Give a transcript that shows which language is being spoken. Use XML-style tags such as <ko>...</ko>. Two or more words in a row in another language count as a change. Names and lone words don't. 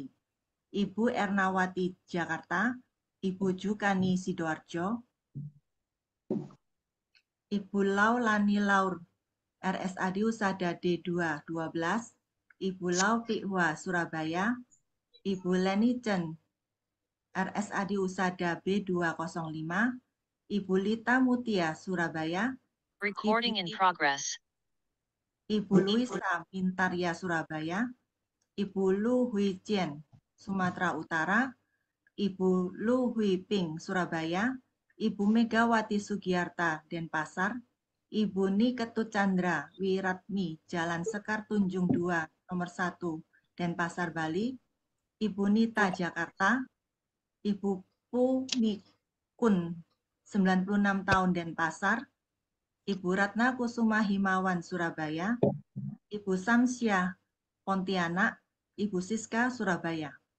<id>Ibu Ernawati Jakarta, Ibu Jukani Sidoarjo, Ibu Laulani Laur RSAD Usada D212, Ibu Lau Pihwa Surabaya, Ibu Leni Chen RSAD Usada B205, Ibu Lita Mutia Surabaya,</id> <en>Recording in progress.</en> <id>Ibu Luisa Mintarya Surabaya, Ibu Lu Huijian Sumatera Utara, Ibu Lu Huiping Surabaya, Ibu Megawati Sugiarta Denpasar, Ibu Niketut Chandra Wiratmi Jalan Sekar Tunjung 2 nomor 1 Denpasar Bali, Ibu Nita Jakarta, Ibu Pu Mikun 96 tahun Denpasar, Ibu Ratna Kusuma Himawan Surabaya, Ibu Samsyah Pontianak, Ibu Siska Surabaya,</id>